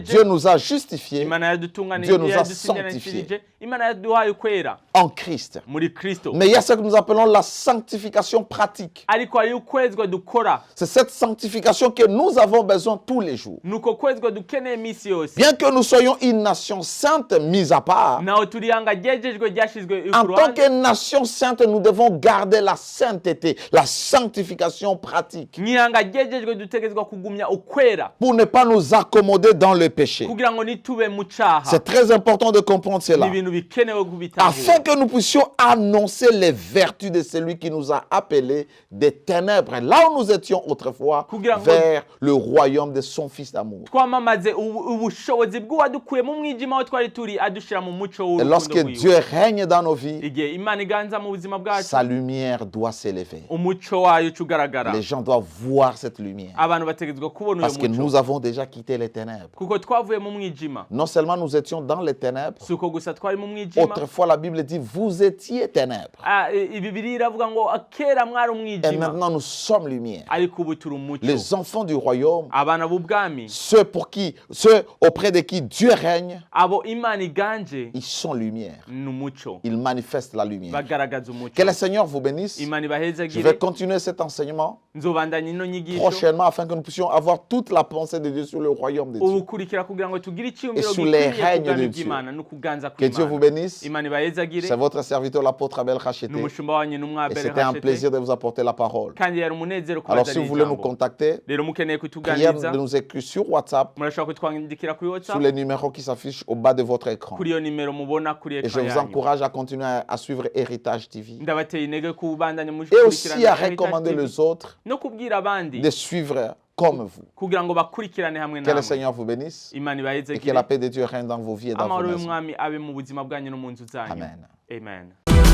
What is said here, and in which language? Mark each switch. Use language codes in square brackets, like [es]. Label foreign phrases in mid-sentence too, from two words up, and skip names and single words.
[fr] Dieu nous a justifiés [rn] Imana yadutunganije, [fr] Dieu nous a [rn] yadusinyiranishirije, Imana yaduhaye ukwera [fr] en Christ. [rn] muri Kristo. [fr] Mais il y a ce que nous appelons la sanctification pratique. [rn] ariko hariyo ukwezwa dukora, [fr] C'est cette sanctification que nous avons besoin tous les jours. [rn] nuko kwezwa dukeneye iminsi yose. [fr] Bien que nous soyons une nation sainte mise à part, [rn] naho turi turihanga ryejejwe ryashizwe [fr] En [rn] ku [fr] tant [rn] ruhande. [fr] que nation sainte, nous devons garder la sainteté, la sanctification pratique, [rn] Nk'ihanga ryejejwe dutegerezwa kugumya ukwera [fr] pour ne pas nous accommoder dans le péché. [rn] kugira ngo nitube mu caha. [fr] C'est très important de comprendre [rn] Ni [fr] cela, [rn] ibintu bikenewe [fr] afin [rn] kubitahura [fr] que nous puissions annoncer les vertus de celui qui nous a appelés des ténèbres, là où nous étions autrefois, vers le royaume de son Fils d'amour. [rn] twamamaze ubushobozi bw'uwadukuye mu mwijima aho twari turi adushira mu muco [fr] Et [rn] w'urukundo [fr] lorsque [rn] rwiwe. [fr] Dieu règne dans nos vies, [rn] Igihe Imana iganza mu buzima bwacu, [fr] sa lumière doit s'élever. [rn] umuco wayo uca ugaragara. [fr] Les gens doivent voir cette lumière. [rn] Abantu bategerezwa kubona [fr] Parce que [rn] uyo [fr] nous [rn] muco [fr] avons déjà quitté les ténèbres. [rn] kuko twavuye mu mwijima. [fr] Non seulement nous étions dans les ténèbres, [rn] Si uko gusa twari mu mwijima. [fr] autrefois la Bible dit vous étiez ténèbres. [rn] Ibibiri iravuga ngo kera mwari [fr] Et [rn] umwijima [fr] maintenant nous sommes lumière. [rn] ariko ubu turi umuco. [fr] Les enfants du royaume, [rn] Abana b'ubwami, [fr] ceux auprès de qui Dieu règne, [rn] abo Imana iganje [fr] ils sont lumière. [rn] ni umuco, [fr] Ils manifestent la lumière. [rn] bagaragaza umuco. [fr] Que le Seigneur vous bénisse. [rn] Imana [fr] Je vais [rn] ibahezagire. [fr] continuer cet enseignement [rn] Nzobandanya ino nyigisho [fr] prochainement afin que nous puissions avoir toute la pensée de Dieu sur le royaume de Dieu. [rn] ubukurikira kugira ngo tugire icyumviro [fr] Et sous les [rn] gikwiriye [fr] règnes [rn] ku bwami [fr] de Dieu. [rn] bw'Imana no kuganza [fr] Que Dieu vous [rn] kw'Imana. [fr] bénisse. [rn] Imana ibahezagire. [fr] C'est votre serviteur l'apôtre Abel Racheté. [rn] N'umushumba wanyu [fr] Et [rn] n'umwabere [fr] c'était un [rn] Hachete. [fr] plaisir de vous apporter la parole. [rn] Kandi yari umunezero [fr] Alors si [rn] kubazanira [fr] vous voulez nous [rn] ijambo. [fr] contacter, [rn] Rero mukeneye [fr] prière [rn] kutuganiriza, [fr] de nous écrire sur WhatsApp [rn] murashobora kutwandikira kuri [fr] sous [rn] WhatsApp [fr] les numéros qui s'affichent au bas de votre écran. [rn] kuri iyo nimero mubona kuri [fr] Et je [rn] ekran [fr] vous [rn] yanyu. [fr] encourage à continuer à suivre Héritage TV. [rn] Ndabateye intege kubandanya [fr] Et aussi à [rn] mukurikirana [fr] recommander [rn] Heritage [fr] les [rn] TV, [fr] autres [rn] no kubwira abandi [fr] de suivre comme vous. [rn] kugira ngo bakurikirane hamwe [fr] Que le [rn] namwe. [fr] Seigneur vous bénisse [rn] Imana [fr] et que [rn] ibahezagire. [fr] la paix de Dieu règne dans vos vies et dans vos [rn] Amahoro [fr] maisons. [rn] y'umwami abe mu buzima bwanyu no mu nzu zanyu. [fr] Amen. [rn] Amen.